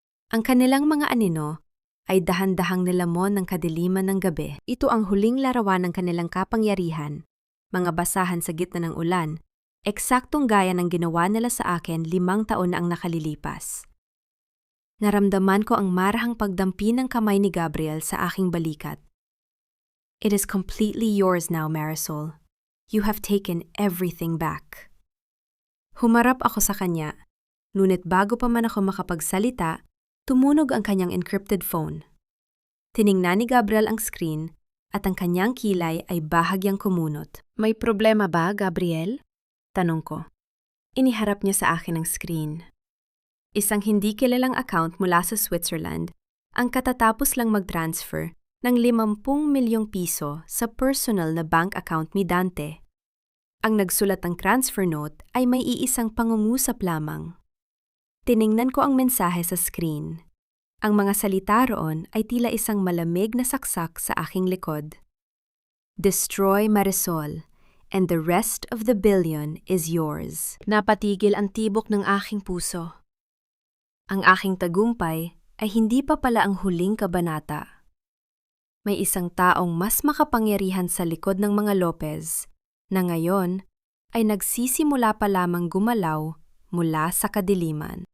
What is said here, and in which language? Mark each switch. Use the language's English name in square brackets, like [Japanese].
[Filipino] Ang kanilang mga anino ay dahan-dahang nilamon ng kadiliman ng gabi. Ito ang huling larawan ng kanilang kapangyarihan, mga basahan sa gitna ng ulan, eksaktong gaya ng ginawa nila sa akin 5 taon na ang nakalilipas. Naramdaman ko ang marahang pagdampi ng kamay ni Gabriel sa aking balikat. [English] It is completely yours now, Marisol. You have taken everything back. [Filipino] Humarap ako sa kanya, ngunit bago pa man ako makapagsalita, tumunog ang kanyang encrypted phone. Tiningnan ni Gabriel ang screen at ang kanyang kilay ay bahagyang kumunot. May problema ba, Gabriel? Tanong ko. Iniharap niya sa akin ang screen. Isang hindi kilalang account mula sa Switzerland ang katatapos lang mag-transfer ng 50 milyong piso sa personal na bank account ni Dante. Ang nagsulat ng transfer note ay may iisang pangungusap lamang. Tiningnan ko ang mensahe sa screen. Ang mga salita roon ay tila isang malamig na saksak sa aking likod. [English] Destroy Marisol. and the rest of the billion is yours. [Filipino] Napatigil ang tibok ng aking puso. Ang aking tagumpay ay hindi pa pala ang huling kabanata. May isang taong mas makapangyarihan sa likod ng mga Lopez na ngayon ay nagsisimula pa lamang gumalaw mula sa kadiliman.